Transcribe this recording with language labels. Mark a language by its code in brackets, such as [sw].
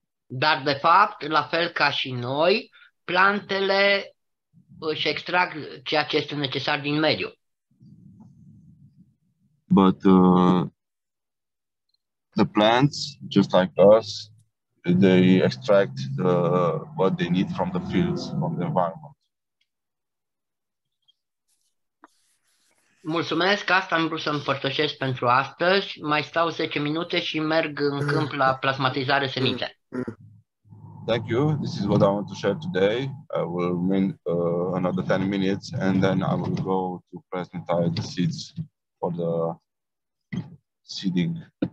[ro] Dar de fapt, la fel ca și noi, plantele își extrag ceea ce este necesar din mediu. [en] But the plants, just like us, they extract what they need from the fields, from the environment. [ro] Mulțumesc, asta am vrut să împărtășesc pentru astăzi. Mai stau 10 minute și merg în câmp la plasmatizare semințe. [en] Thank you. This is what I want to share today. I will remain another 10 minutes and then I will go to plasmatize the seeds for the seeding.